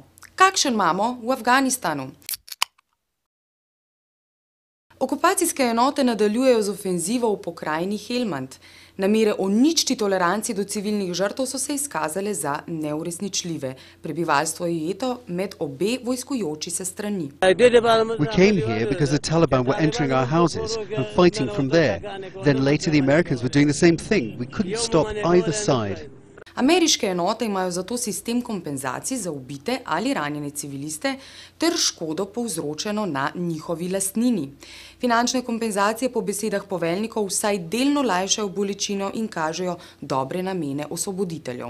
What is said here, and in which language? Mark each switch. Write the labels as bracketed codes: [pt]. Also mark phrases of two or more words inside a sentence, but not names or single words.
[sl] Kakšen imamo v Afganistanu? Okupacijske enote nadaljujejo z ofenzivo v pokrajini Helmand. Namere o ničti toleranci do civilnih žrtev so se izkazale za neuresničljive. Prebivalstvo je ujeto med obe vojskujoči se strani. [en] We came here because the Taliban were entering our houses and fighting from there. Then later the Americans were doing the same thing. We couldn't stop either side. [sl] Ameriške enote imajo zato sistem kompenzacij za ubite ali ranjene civiliste ter škodo povzročeno na njihovi lastnini. Finančne kompenzacije po besedah poveljnikov vsaj delno lajšajo bolečino in kažejo dobre namene osvoboditeljev.